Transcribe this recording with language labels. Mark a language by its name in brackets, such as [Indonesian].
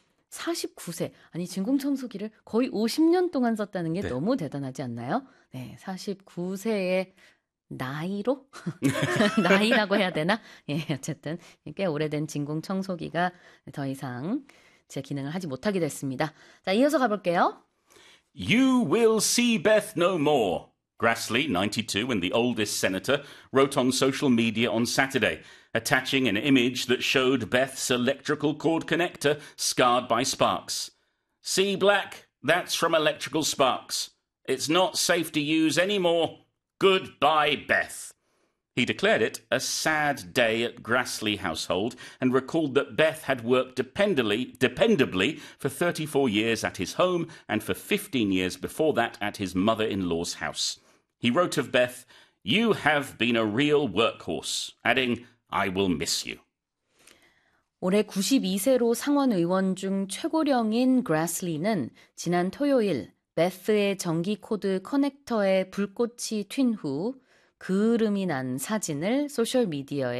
[Korean] 49세, 아니 진공청소기를 거의 50년 동안 썼다는 게 너무 대단하지 않나요? 네, 49세의 나이로? 나이라고 해야 되나? 예, 어쨌든 꽤 오래된 진공청소기가 더 이상 제 기능을 하지 못하게 됐습니다. 자, 이어서 가볼게요. [English] You will see Beth no more, Grassley, 92, and the oldest senator, wrote on social media on Saturday, attaching an image that showed Beth's electrical cord connector scarred by sparks. See, Black, that's from electrical sparks. It's not safe to use anymore. Goodbye, Beth. He declared it a sad day at Grassley household and recalled that Beth had worked dependably for 34 years at his home and for 15 years before that at his mother-in-law's house. He wrote of Beth, "You have been a real workhorse," adding, "I will miss you." [Korean] 올해 92세로 상원 의원 중 최고령인 그래슬리는 지난 토요일 베스의 전기 코드 커넥터에 불꽃이 튄 후 그을음이 난 사진을 소셜 미디어에 첨부하면서 이렇게 글을 썼습니다.